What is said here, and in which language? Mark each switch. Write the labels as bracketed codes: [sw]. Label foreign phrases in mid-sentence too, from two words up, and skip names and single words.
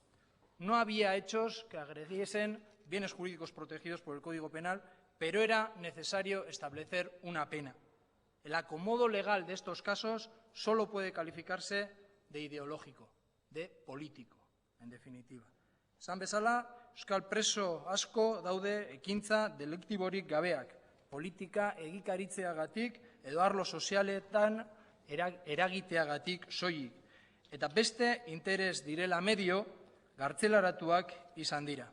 [es] No había hechos que agrediesen bienes jurídicos protegidos por el Código Penal, pero era necesario establecer una pena. El acomodo legal de estos casos solo puede calificarse de ideológico, de político, en definitiva. [eu] Esan bezala, euskal preso asko daude ekintza deliktiborik gabeak, politika egikaritzeagatik edo arlo sozialetan eragiteagatik soilik, eta beste interes direla medio gartzelaratuak izan dira.